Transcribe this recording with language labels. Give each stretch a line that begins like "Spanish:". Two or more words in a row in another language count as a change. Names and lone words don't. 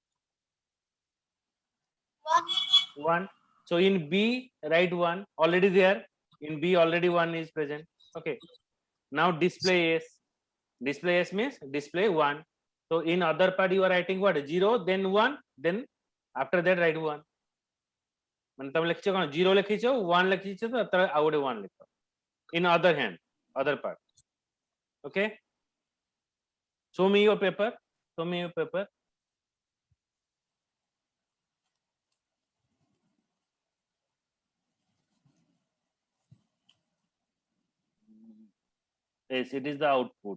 English: 1, 1. So in B, write 1. Already there. In B, already 1 is present. Okay. Now display S. Display S means display 1. So in other part, you are writing what? 0, then 1, then after that write 1.
Odia: ମାନେ ତମେ ଲେଖିଛ କ'ଣ 0 ଲେଖିଛ 1 ଲେଖିଛ ତ ତାର ଆଉ ଗୋଟେ 1 ଲେଖ.
English: In other hand, other part. Okay. Show me your paper. Show me your paper. Yes, it is the output.